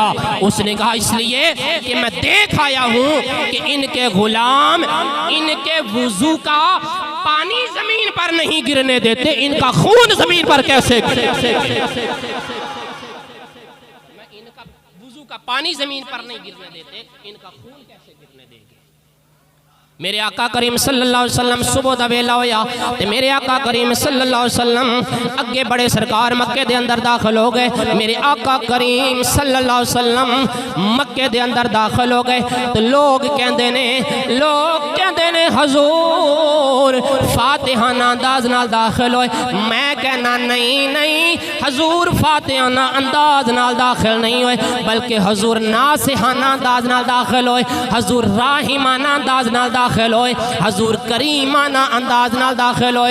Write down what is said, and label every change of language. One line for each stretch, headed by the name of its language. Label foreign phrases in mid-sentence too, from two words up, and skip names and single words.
Urdu: اس نے کہا اس لیے کہ میں دیکھ آیا ہوں کہ ان کے غلام ان کے وضو کا پانی زمین پر نہیں گرنے دیتے، ان کا خون زمین پر کیسے میں ان کا وضو کا پانی زمین پر نہیں گرنے دیتے، ان کا خون کیسے گرنے دیں گے.
Punjabi: میرے آقا کریم
Arabic: صلى الله عليه وسلم
Punjabi: صبح دا ویلا ہویا تے میرے آقا کریم
Arabic: صلى الله عليه وسلم
Punjabi: اگے بڑے سرکار مکے دے اندر داخل ہو گئے. میرے آقا کریم
Arabic: صلى الله عليه وسلم
Punjabi: مکے دے اندر داخل ہو گئے تو لوگ کہندے نے حضور فاتحانہ انداز نال داخل ہوئے. میں کہنا نہیں حضور فاتحانہ انداز نال داخل نہیں ہوئے، بلکہ حضور ناصحانہ انداز نال داخل ہوئے، حضور راحمانہ انداز نال داخل ہوئے، حضور کریمانہ انداز نال داخل ہوئے.